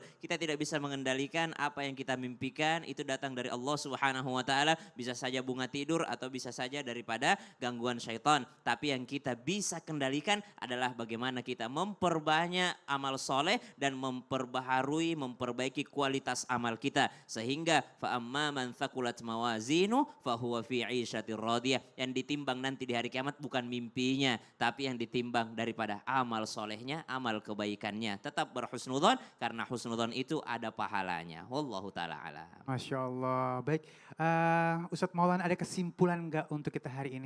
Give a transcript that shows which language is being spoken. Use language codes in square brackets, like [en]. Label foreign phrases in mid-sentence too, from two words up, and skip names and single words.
[id] Kita tidak bisa mengendalikan apa yang kita mimpikan, itu datang dari Allah [ar] سبحانه وتعالى. [id] Bisa saja bunga tidur atau bisa saja daripada gangguan syaitan. Tapi yang kita bisa kendalikan adalah bagaimana kita memperbanyak amal soleh dan memperbaharui, memperbaiki kualitas amal kita. Sehingga [ar] فأما من ثقلت موازينه فهو في عيشة راضية. [id] Yang ditimbang nanti di hari kiamat bukan mimpinya, tapi yang ditimbang daripada amal solehnya, amal kebaikannya. Tetap berhusnudzon karena husnudzon itu ada pahalanya. [ar] والله تعالى أعلم. ما شاء الله. [id] Baik, Ustadz Maulana ada kesimpulan nggak untuk kita hari ini?